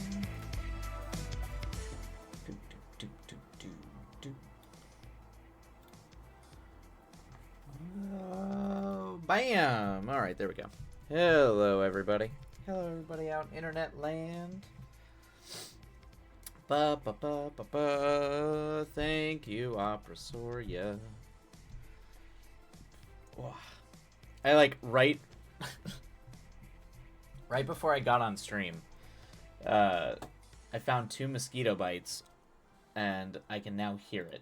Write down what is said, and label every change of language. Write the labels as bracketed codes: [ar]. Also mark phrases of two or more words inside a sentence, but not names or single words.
[en] Do, do, do, do, do, do. Bam! Alright, there we go. Hello, everybody. Hello, everybody out in internet land. Ba ba ba ba ba. Thank you, Opera Soria. Wow. I like right before I got on stream. I found 2 mosquito bites, and I can now hear it.